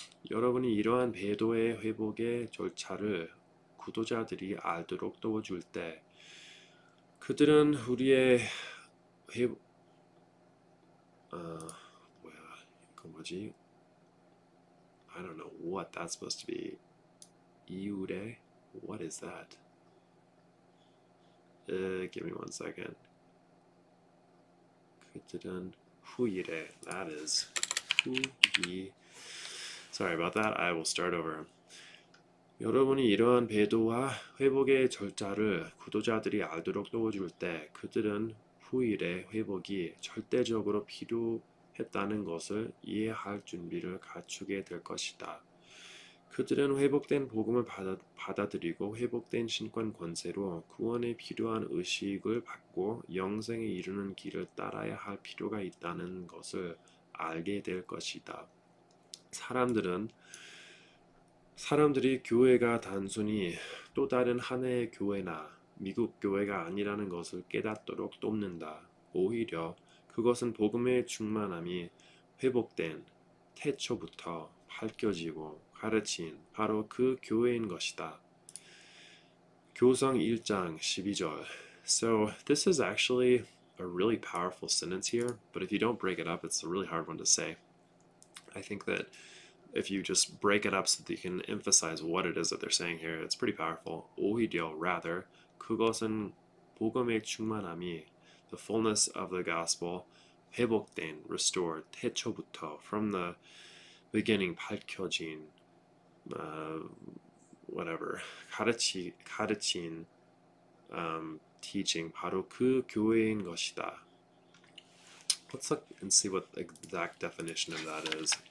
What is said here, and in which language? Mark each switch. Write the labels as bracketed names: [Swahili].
[Korean] 여러분이 이러한 배도의 회복의 절차를 구도자들이 알도록 도와줄 때 그들은 우리의 이거 뭐지? [English] I don't know what that's supposed to be. [Korean] 이웃의 [English] What is that? Give me one second. [Korean] 그들은 후일에 [English] That is [Korean] 후이 [English] Sorry about that. I will start over. [Korean] 여러분이 이러한 배도와 회복의 절차를 구도자들이 알도록 도와줄 때 그들은 후일의 회복이 절대적으로 필요했다는 것을 이해할 준비를 갖추게 될 것이다. 그들은 회복된 복음을 받아들이고 회복된 신권 권세로 구원에 필요한 의식을 받고 영생에 이르는 길을 따라야 할 필요가 있다는 것을 알게 될 것이다. 사람들이 교회가 단순히 또 다른 하나의 교회나 미국 교회가 아니라는 것을 깨닫도록 돕는다. 오히려 그것은 복음의 충만함이 회복된 태초부터 밝혀지고 가르친 바로 그 교회인 것이다. 교성 1장 12절. [English] So this is actually a really powerful sentence here, but if you don't break it up, it's a really hard one to say. I think that if you just break it up so that you can emphasize what it is that they're saying here, it's pretty powerful. [Korean] 오히려, [English] rather, [Korean] 그것은 복음의 충만함이, [English] the fullness of the gospel, [Korean] 회복된, [English] restored, [Korean] 태초부터, [English] from the beginning, [Korean] 밝혀진, [English] whatever, [Korean] 가르친, [English] teaching, [Korean] 바로 그 교회인 것이다. [English] Let's look and see what the exact definition of that is.